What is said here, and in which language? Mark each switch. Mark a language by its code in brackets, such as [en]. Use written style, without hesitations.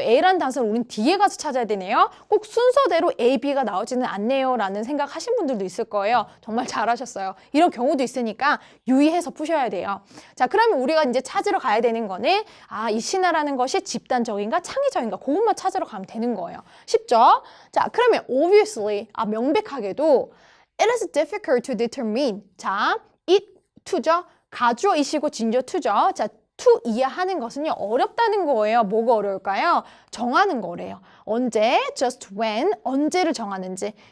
[ko] A라는 단서를 우린 뒤에 가서 찾아야 되네요. 꼭 순서대로 A, B가 나오지는 않네요 라는 생각하신 분들도 있을 거예요. 정말 잘하셨어요. 이런 경우도 있으니까 유의해서 푸셔야 돼요. 자, 그러면 우리가 이제 찾으러 가야 되는 거는 이 신화라는 것이 집단적인가 창의적인가 그것만 찾으러 가면 되는 거예요. 쉽죠? 자, 그러면 [en] obviously [ko] 명백하게도 [en] it is difficult to determine. [ko] 자, it to죠. 가주어 이시고 진주어 to죠. 자, to 이해하는 것은요 어렵다는 거예요. 뭐가 어려울까요? 정하는 거래요. 언제, [en] just when, [ko] 언제를 정하는지